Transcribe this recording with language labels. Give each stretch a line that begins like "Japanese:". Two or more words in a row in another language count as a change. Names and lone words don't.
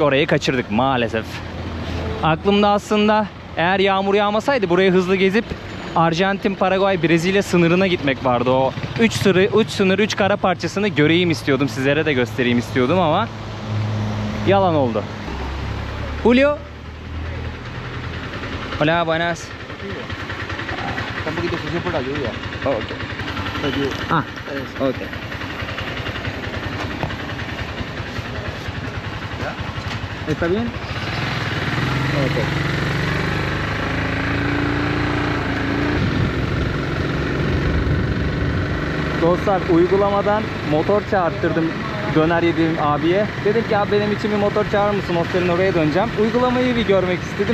Turkish: Orayı kaçırdık maalesef. Aklımda aslında eğer yağmur yağmasaydı burayı hızlı gezip Arjantin, Paraguay, Brezilya sınırına gitmek vardı. O 3 sınır, 3 kara parçasını göreyim istiyordum. Sizlere de göstereyim istiyordum ama yalan oldu.
Spanish: Julio. Hola, buenas. Está un poquito sucio por la lluvia.
English: Oh, okay.
Spanish: La lluvia. Ah, okay. ¿Está bien?
English: Okay.
Turkish: Dostlar uygulamadan motor çağırttırdım döner yediğim abiye. Dedim ki abi benim için bir motor çağırır mısın? Hostelin oraya döneceğim. Uygulamayı bir görmek istedim.